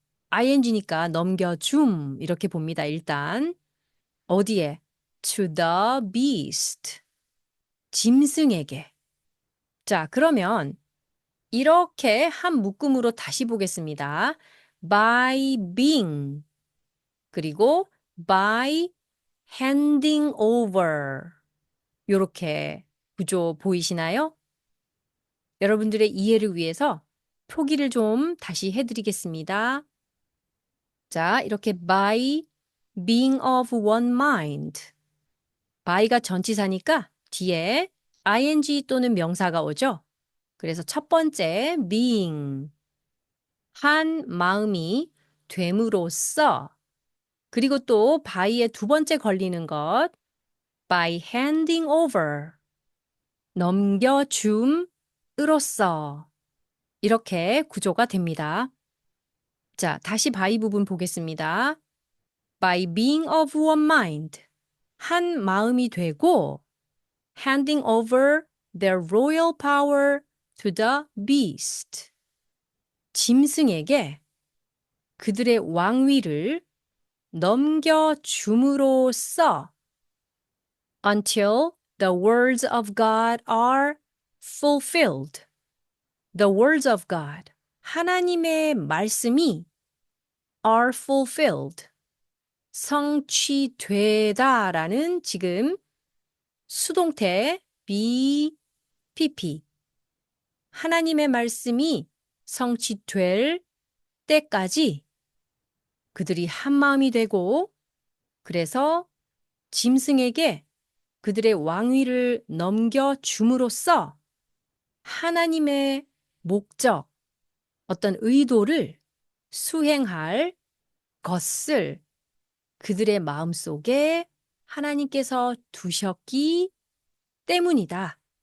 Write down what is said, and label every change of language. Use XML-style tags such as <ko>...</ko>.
<ko>ing니까 넘겨줌. 이렇게 봅니다. 일단 어디에?</ko> <en>To the beast.</en> <ko>짐승에게. 자, 그러면 이렇게 한 묶음으로 다시 보겠습니다.</ko> <en>By being.</en> <ko>그리고</ko> <en>by handing over.</en> <ko>요렇게 구조 보이시나요? 여러분들의 이해를 위해서 표기를 좀 다시 해드리겠습니다. 자, 이렇게</ko> <en>by being of one mind.</en> <ko>by가 전치사니까 뒤에 ing 또는 명사가 오죠. 그래서 첫 번째 being. 한 마음이 됨으로써. 그리고 또 by에 두 번째 걸리는 것.</ko> <en>by handing over.</en> <ko>넘겨줌으로써. 이렇게 구조가 됩니다. 자, 다시 by 부분 보겠습니다.</ko> <en>By being of one mind.</en> <ko>한 마음이 되고</ko> <en>handing over their royal power to the beast.</en> <ko>짐승에게 그들의 왕위를 넘겨줌으로써</ko> <en>until the words of God are fulfilled. The words of God.</en> <ko>하나님의 말씀이</ko> <en>are fulfilled.</en> <ko>성취되다라는 지금 수동태 BPP. 하나님의 말씀이 성취될 때까지 그들이 한 마음이 되고 그래서 짐승에게 그들의 왕위를 넘겨줌으로써 하나님의 목적, 어떤 의도를 수행할 것을 그들의 마음속에 하나님께서 두셨기 때문이다.</ko>